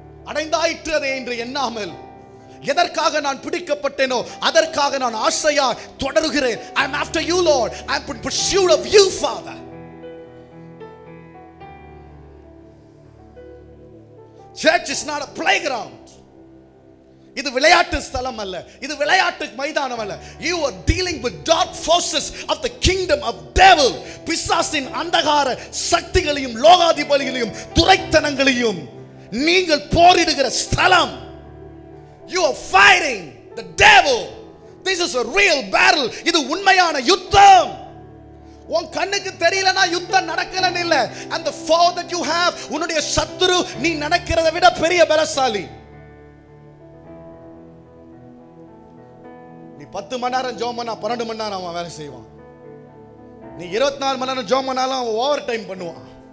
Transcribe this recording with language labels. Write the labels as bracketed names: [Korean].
[Tamil] அடைந்தாயிற்று அதை என்று எண்ணாமல், எதற்காக நான் பிடிக்கப்பட்டேனோ அதற்காக நான் ஆசையா தொடருகிறேன். [English] I am after you, Lord. I am in pursuit of you, Father. Church is not a playground. [Tamil] இது விளையாட்டு ஸ்தலம் அல்ல, இது விளையாட்டு மைதானம் அல்ல. [English] You are dealing with dark forces of the kingdom of devil. [Tamil] பிசாசின் அந்தகார சக்திகளையும் லோகாதிபதிகளையும் துரைத்தனங்களையும் நீங்கள் போரிடுகிற ஸ்தலம். [English] You are fighting the devil. This is a real battle. [Tamil] இது உண்மையான யுத்தம். உன் கண்ணுக்கு தெரியலனா யுத்தம் நடக்கலன்னு இல்ல. [English] And the foe that you have, [Tamil] உன்னுடைய சத்துரு நீ நினைக்கிறதை விட பெரிய பலசாலி. நீ 10 மணி நேரம் ஜெபம் பண்ணா 12 மணி நேரம் அவன் வேலை செய்வான். நீ 24 மணி நேரம் ஜெபம் பண்ணாலும் அவன் ஓவர் டைம் பண்ணுவான்.